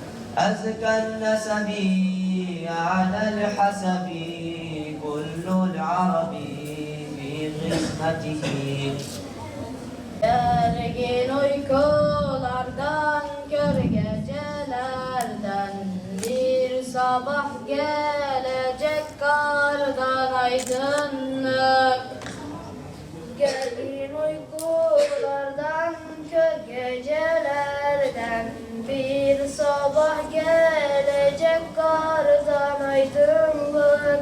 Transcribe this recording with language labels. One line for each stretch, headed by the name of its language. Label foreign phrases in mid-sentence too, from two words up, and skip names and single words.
Arabic: أزكى النسب على الحسب كل العرب في قسمته.
Turkish: Gergin uykulardan, kör gecelerden, bir sabah gelecek kardan aydınlık. Gergin uykulardan, kör gecelerden, bir sabah gelecek kardan aydınlık.